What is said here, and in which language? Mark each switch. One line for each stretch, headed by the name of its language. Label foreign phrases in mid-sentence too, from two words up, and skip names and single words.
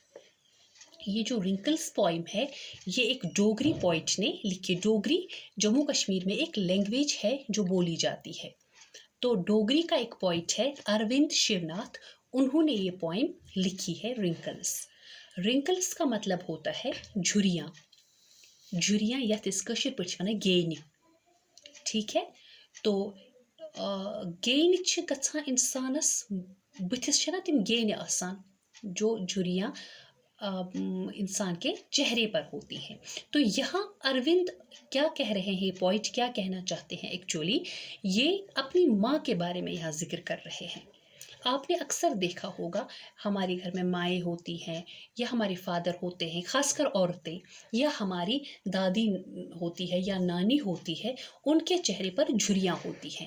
Hindi: ये जो रिंकल्स पोइम है ये एक डोगरी पोइट ने लिखी। डोगरी जम्मू कश्मीर में एक लैंग्वेज है जो बोली जाती है। तो डोगरी का एक पोइट है अरविंद शिवनाथ, उन्होंने ये पोइम लिखी है रिंकल्स। रिंकल्स का मतलब होता है झुरियाँ।
Kashmiri: झुरियाँ यथ कशर पे वन गेन।
Hindi: ठीक है,
Kashmiri: तो गेन गच्छान इंसानस बुथिस ना तिम गेन आसान,
Hindi: जो झुरियाँ इंसान के चेहरे पर होती हैं। तो यहाँ अरविंद क्या कह रहे हैं, पॉइंट क्या कहना चाहते हैं, एक्चुअली ये अपनी माँ के बारे में यहाँ जिक्र कर रहे हैं। आपने अक्सर देखा होगा हमारे घर में माएँ होती हैं या हमारे फादर होते हैं, खासकर औरतें, या हमारी दादी होती है या नानी होती है, उनके चेहरे पर झुर्रियाँ होती हैं।